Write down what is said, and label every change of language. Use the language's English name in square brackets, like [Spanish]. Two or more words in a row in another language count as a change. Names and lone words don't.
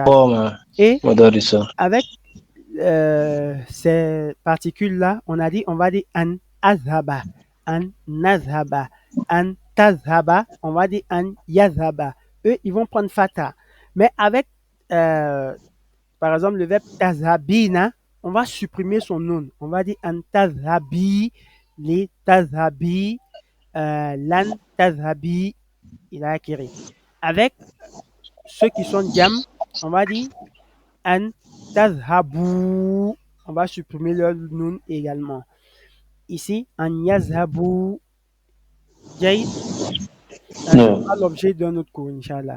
[French] Et avec ces particules-là, on a dit, on va dire [Arabic] أن أذهب، أن نذهب، أن تذهب, [French] on va dire [Arabic] أن يذهب. [French] Eux, ils vont prendre fata. Mais avec, par exemple, le verbe tazhabina, on va supprimer son nom. On va dire [Arabic] أن تذهبي، لتذهبي، لن تذهبي, [French] il a acquis. Avec ceux qui sont jam, on va dire [Arabic] أن تذهبوا. [French] On va supprimer leur nun également. Ici, [Arabic] أن يذهبوا. [French] Jay, ça sera l'objet d'un autre cours, [Arabic] إن شاء الله.